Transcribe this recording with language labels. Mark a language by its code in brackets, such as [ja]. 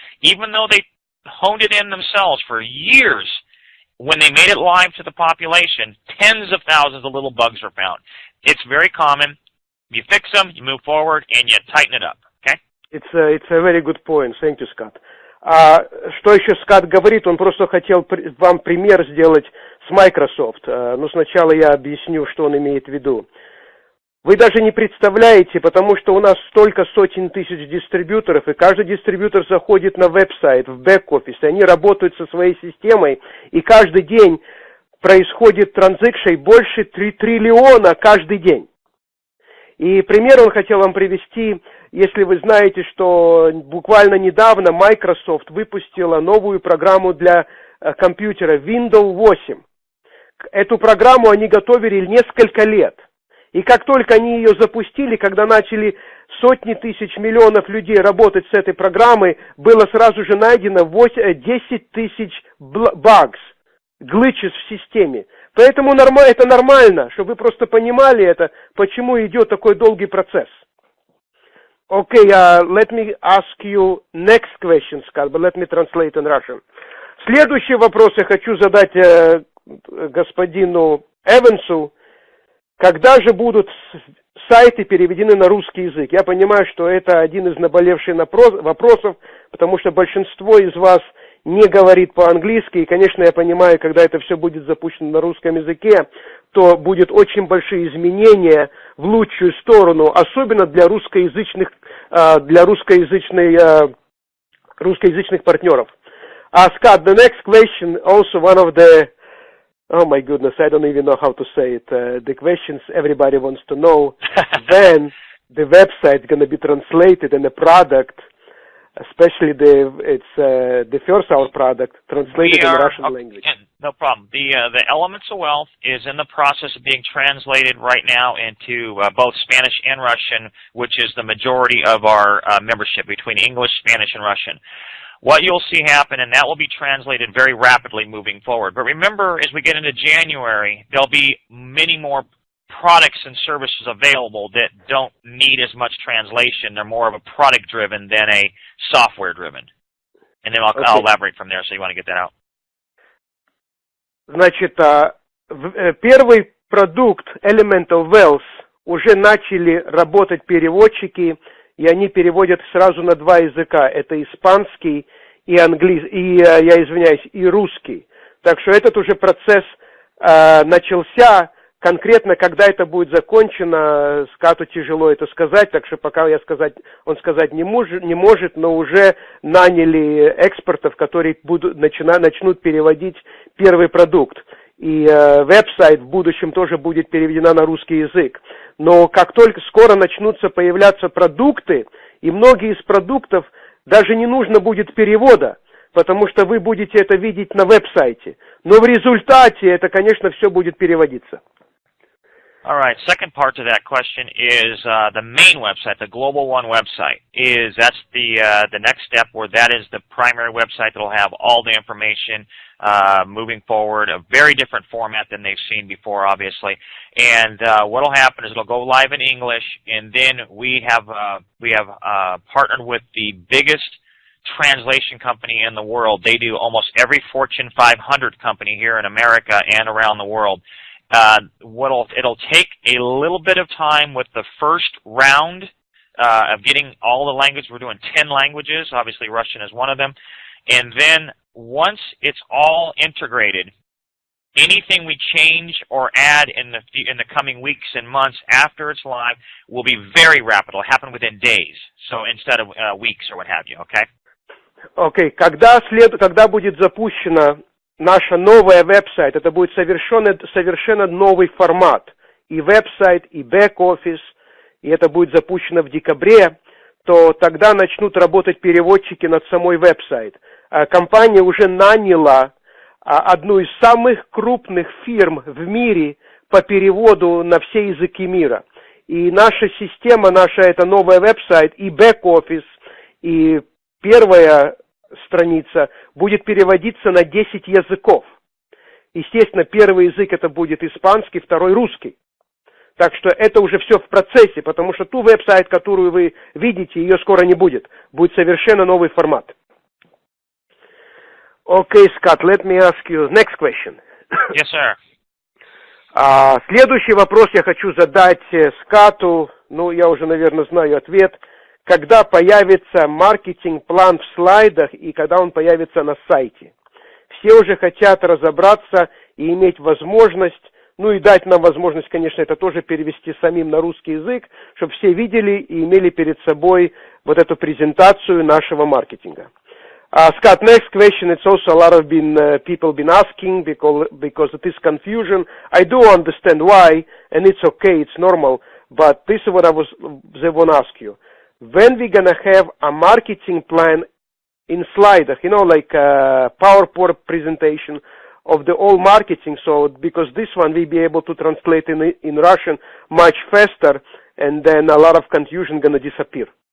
[en] Even though they honed it in themselves for years, when they made it live to the population, tens of thousands of little bugs were found. It's very common. You fix them, you move forward, and you tighten it up. Okay? It's a very good point. Thank you, Scott. [ru] Что еще Скотт говорит, он просто хотел вам пример сделать с Microsoft. Но сначала я объясню, что он имеет в виду. Вы даже не представляете, потому что у нас столько сотен тысяч дистрибьюторов, и каждый дистрибьютор заходит на веб-сайт, в бэк-офис, и они работают со своей системой, и каждый день происходит транзакций больше 3 триллиона каждый день. И пример он хотел вам привести, если вы знаете, что буквально недавно Microsoft выпустила новую программу для компьютера Windows 8. Эту программу они готовили несколько лет. И как только они ее запустили, когда начали сотни тысяч, миллионов людей работать с этой программой, было сразу же найдено 10 тысяч [en] bugs, glitches [ru] в системе. Поэтому это нормально, чтобы вы просто понимали это, почему идет такой долгий процесс. [en] Okay, let me ask you next question, Scott, but let me translate in Russian. [ru] Следующий вопрос я хочу задать господину Эвансу. Когда же будут сайты переведены на русский язык? Я понимаю, что это один из наболевших вопросов, потому что большинство из вас не говорит по-английски, и, конечно, я понимаю, когда это все будет запущено на русском языке, то будет очень большие изменения в лучшую сторону, особенно для русскоязычных партнеров. [en] Scott, the next question, also one of the, oh my goodness, I don't even know how to say it, the questions everybody wants to know, when the website is going to be translated and the product, especially the first our product, translated in Russian language. No problem. The Elements of Wealth is in the process of being translated right now into both Spanish and Russian, which is the majority of our membership between English, Spanish, and Russian. What you'll see happen, and that will be translated very rapidly moving forward. But remember, as we get into January, there'll be many more products and services available that don't need as much translation. They're more of a product-driven than a software-driven. And then I'll elaborate from there, so you want to get that out. [ru] Значит, первый продукт Element of Wealth уже начали работать переводчики, и они переводят сразу на два языка. Это испанский и английский, и русский. Так что этот уже процесс начался. Конкретно, когда это будет закончено, Скатту тяжело это сказать, так что пока он сказать не может, но уже наняли экспертов, которые начнут переводить первый продукт. И веб-сайт в будущем тоже будет переведена на русский язык. Но как только скоро начнутся появляться продукты, и многие из продуктов даже не нужно будет перевода, потому что вы будете это видеть на веб-сайте. Но в результате это, конечно, все будет переводиться. [en] All right. Second part to that question is the main website, the GlobalOne website. That's the next step, where that is the primary website that will have all the information moving forward. A very different format than they've seen before, obviously. And what will happen is it'll go live in English, and then we have partnered with the biggest translation company in the world. They do almost every Fortune 500 company here in America and around the world. It'll take a little bit of time with the first round of getting all the languages. We're doing 10 languages. Obviously, Russian is one of them. And then once it's all integrated, anything we change or add in the coming weeks and months after it's live will be very rapid. It'll happen within days, so instead of weeks or what have you. Okay. Okay. [ru] Когда будет запущена наша новая веб-сайт, это будет совершенно новый формат. И веб-сайт, и бэк-офис, и это будет запущено в декабре, то тогда начнут работать переводчики над самой веб-сайт. Компания уже наняла одну из самых крупных фирм в мире по переводу на все языки мира. И наша система, это новый веб-сайт, и бэк-офис, и первая страница будет переводиться на 10 языков. Естественно, первый язык это будет испанский, второй русский. Так что это уже все в процессе, потому что ту веб-сайт, которую вы видите, ее скоро не будет. Будет совершенно новый формат. [en] Okay, Scott, let me ask you next question. Yes, sir. [ru] Следующий вопрос я хочу задать Скатту. Я уже, наверное, знаю ответ. Когда появится маркетинг-план в слайдах и когда он появится на сайте? Все уже хотят разобраться и иметь возможность ну и дать нам возможность, конечно, это тоже перевести самим на русский язык, чтобы все видели и имели перед собой вот эту презентацию нашего маркетинга. [en] Scott, next question, it's also a lot of people been asking because of this confusion. I do understand why, and it's okay, it's normal, but this is what they want to ask you. When we gonna have a marketing plan in slide, you know, like a PowerPoint presentation of the all marketing, so because this one we'll be able to translate in Russian much faster, and then a lot of confusion gonna disappear.